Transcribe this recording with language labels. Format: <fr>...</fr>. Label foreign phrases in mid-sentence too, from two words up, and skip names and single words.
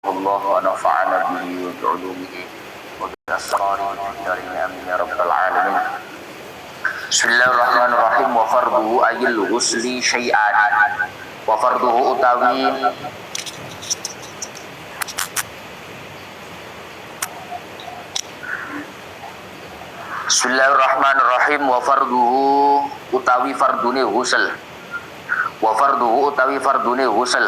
<ar>الله ونفعنا به وبعلومه وبأسراره الدارين آمين يا رب العالمين. بسم الله الرحمن الرحيم. وفرضه أي الغسل شيئان.</ar> <jv>وفرضه utawi Bismillahirrahmanirrahim.</jv> <ar>وفرضه</ar> <jv>utawi fardune ghusl.</jv> <ar>وفرضه</ar> <jv>utawi fardune ghusl.</jv>